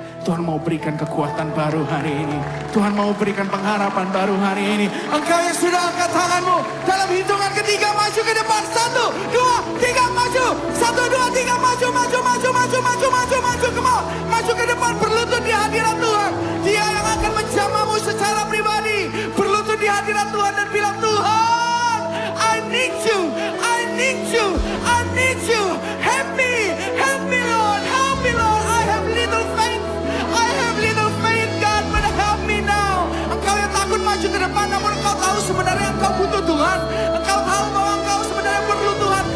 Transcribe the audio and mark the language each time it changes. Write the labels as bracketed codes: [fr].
[id] Tuhan mau berikan kekuatan baru hari ini. Tuhan mau berikan pengharapan baru hari ini. Engkau yang sudah angkat tanganmu, dalam hitungan ketiga maju ke depan. 1, 2, 3 maju. 1, 2, 3 maju, maju, maju, maju, maju, maju, maju. [en] Come on. [id] Maju ke depan, berlutut di hadirat Tuhan. Dia yang akan menjamahmu secara pribadi. Berlutut di hadirat Tuhan dan bilang, Tuhan, [en] I need you, I need you, I need you. Help me Lord, help me Lord. I have little faith, I have little faith God, but help me now. [id] Engkau yang takut maju ke depan, namun engkau tahu sebenarnya engkau butuh Tuhan. Engkau tahu bahwa engkau sebenarnya perlu Tuhan.